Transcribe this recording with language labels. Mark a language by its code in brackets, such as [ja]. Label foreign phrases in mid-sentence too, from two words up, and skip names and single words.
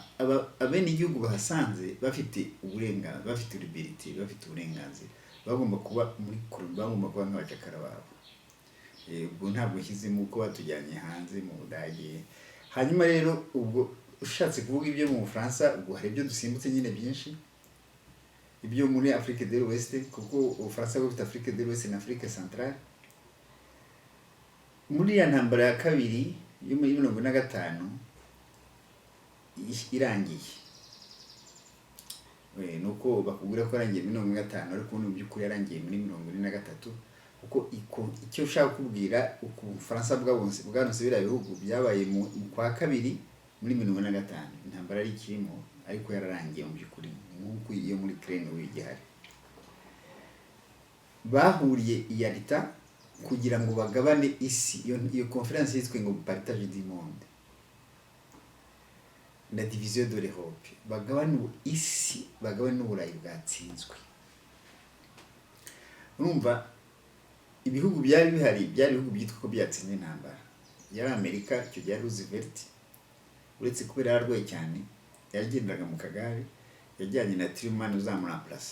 [rw] Abene igihugu bahasanze bafite uburenganzira, bafite liberty, bafite uburenganzira, bagomba kuba muri koloni, bagomba kuba nk'abacakara babo. Ubwo ntabwo nshyizemo uko batujyanye hanze mu Budage. Hanyuma rero ubwo ushatse kuvuga ibyo mu Bufaransa, ubwo hari ibyo dusimbutse nyine byinshi, ibyo muri Afrique de l'Ouest, kuko Ubufaransa bufite Afrique de l'Ouest na Afrique Centrale. Muri ya ntambara ya kabiri yo muri 1905 irangiye, nuko bakubwira ko yarangiye muri 1905, ariko mu by'ukuri yarangiye muri 1943. Kuko icyo ushaka kubwira, uko Ubufaransa bwabonse biriya bihugu byabaye mu kwa kabiri muri 1905. Intambara ari ikirimo, ariko yararangiye mu by'ukuri, nk'uko iyo muri Ukraine wigihari. Bahuriye i Yalta kugira ngo bagabane isi. Iyo conference yitwa ngo [fr] partage du monde, la division de l'Europe. [rw] Bagabane isi, bagabane n'Uburayi bwatsinzwe. Urumva ibihugu byari bihari, byari ibihugu byitwa ko byatsinze intambara. Yari Amerika, icyo gihe Roosevelt, uretse kubera yararwaye cyane, yagendaga mu kagare, yajyanye na Truman uzamuraplasa.